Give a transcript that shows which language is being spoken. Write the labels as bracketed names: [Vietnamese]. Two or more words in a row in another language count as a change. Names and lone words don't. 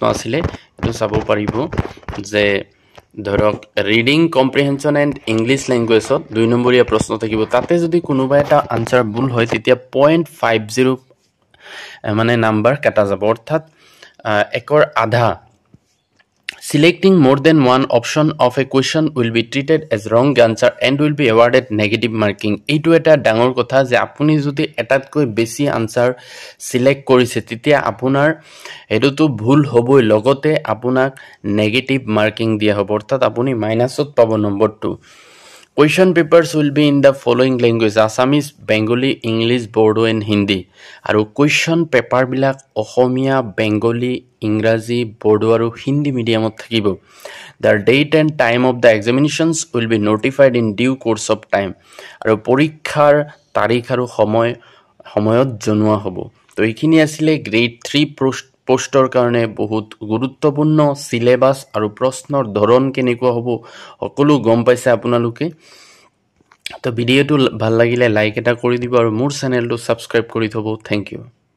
[Assamese] আছিলে এটো চাব পাৰিব যে ধৰক [English] reading comprehension and English language [Assamese] 2 নম্বৰীয়া প্ৰশ্ন থাকিব তাতে যদি কোনোবা এটা আনসাৰ ভুল হয় তেতিয়া 0.50 মানে নাম্বাৰ কাটা যাব অৰ্থাৎ একৰ আধা [English] Selecting more than one option of a question will be treated as wrong answer and will be awarded negative marking. [Assamese] এইটো এটা ডাঙৰ কথা যে আপুনি যদি এটাতকৈ বেছি আনসাৰ সিলেক্ট কৰিছে তেতিয়া আপোনাৰ এটোটো ভুল হ'বই লগতে আপোনাক [English] negative marking [Assamese] দিয়া হ'ব অৰ্থাৎ আপুনি মাইনাসত পাব নম্বৰটো [English] Question papers will be in the following language Assamese, Bengali, English, Bodo and Hindi. [Assamese] আৰু [English] question paper [Assamese] বিলাক অসমীয়া, বেঙ্গলি, ইংৰাজী, বড়ো আৰু হিন্দী মিডিয়ামত থাকিব। [English] The date and time of the examinations will be notified in due course of time. [Assamese] আৰু পৰীক্ষাৰ তাৰিখ আৰু সময়ত জনোৱা হ'ব। তো এইখিনি আছিল গ্ৰেড 3 পোষ্টৰ কাৰণে বহুত গুৰুত্বপূৰ্ণ সিলেবাস আৰু প্ৰশ্নৰ ধৰণ কেনেকুৱা হ'ব সকলো গম পাইছে আপোনালোকে তো ভিডিওটো ভাল লাগিলে লাইক এটা কৰি দিব আৰু মোৰ চেনেলটো সাবস্ক্ৰাইব কৰি থব [English] thank you